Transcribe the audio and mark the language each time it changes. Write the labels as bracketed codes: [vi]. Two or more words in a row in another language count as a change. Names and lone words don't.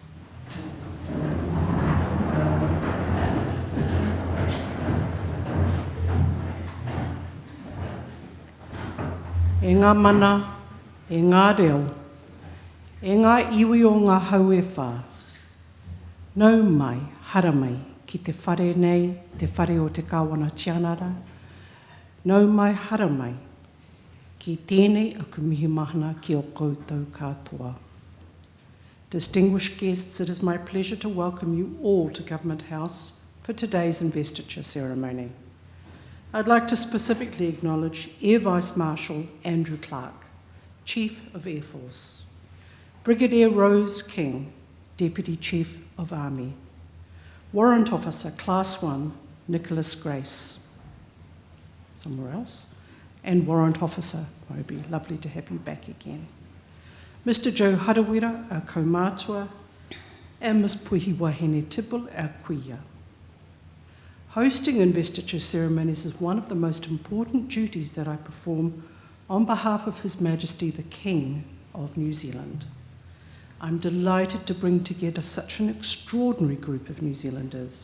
[mi] E ngā mana, e ngā reo, e ngā iwi o ngā hau e whā. Nau mai, hara mai, ki te whare nei, te whare o te kāwana tianara. Nau mai, hara mai, ki tēnei aku mihi mahana ki o koutou katoa. [en] Distinguished guests, it is my pleasure to welcome you all to Government House for today's investiture ceremony. I'd like to specifically acknowledge Air Vice Marshal Andrew Clark, Chief of Air Force, Brigadier Rose King, Deputy Chief of Army, Warrant Officer Class 1 Nicholas Grace, somewhere else, and Warrant Officer Moby. Lovely to have you back again. Mr. Joe Harawira, our kaumātua, and Ms. Puhi Wahine Tibble, our kuia. Hosting investiture ceremonies is one of the most important duties that I perform on behalf of His Majesty the King of New Zealand. I'm delighted to bring together such an extraordinary group of New Zealanders.